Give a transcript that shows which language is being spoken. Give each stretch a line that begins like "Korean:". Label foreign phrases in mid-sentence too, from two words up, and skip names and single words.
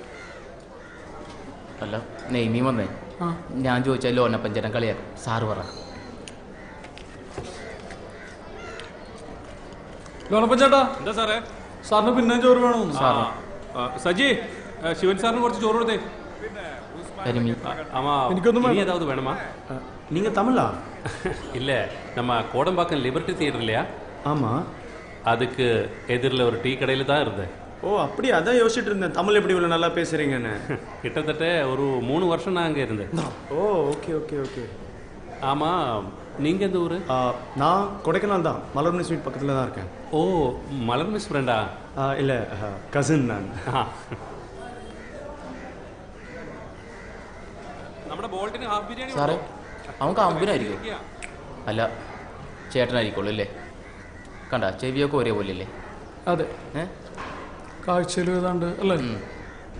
Malayalam: അല്ല നെയ്മീൻ വന്നേ. ഞാൻ ചോദിച്ചാൽ ലോനപ്പഞ്ചരം കളിയാക്കും. സാറ് പറ. ലോനപ്പൻ ചേട്ടാ. എന്താ സാറേ? സാറിന് പിന്നെ ചോറ് വേണമെന്ന്. സജി, ശിവൻ സാറിന് കുറച്ച് ചോറ് കൊടുത്തേ. എനിക്കൊന്നും
Tamil: ஏதாவது வேணுமா? நீங்க தமிழா? இல்ல, நம்ம கோடம்பாக்கம் லிபர்ட்டி தியேட்டர் இல்லையா? ஆமா. அதுக்கு எதிரில் ஒரு டீ கடையில் தான் இருந்தேன். ஓ அப்படியே, அதான் யோசிச்சுட்டு இருந்தேன். தமிழ் எப்படி இவ்வளோ நல்லா பேசுறீங்கன்னு. கிட்டத்தட்ட ஒரு 3 வருஷம் நான் அங்கே இருந்தேன். ஓ ஓகே ஓகே ஓகே. ஆமாம், நீங்கள் எந்த ஊர்? நான் கொடைக்கானல் தான். மலர்மணி ஸ்வீட் பக்கத்தில் தான் இருக்கேன். ஓ, மலர் மிஸ் ஃப்ரெண்டா? இல்லை, கசின் நான்.
Malayalam: സാറേ അവൻ കാമ്പിനായിരിക്കും. അല്ല ചേട്ടനായിരിക്കുള്ളൂ അല്ലേ? കണ്ട ചെവിയൊക്കെ ഒരേപോലെ അല്ലേ? അതെ, കാഴ്ചയിൽ ഏതാണ്ട് അല്ലേ?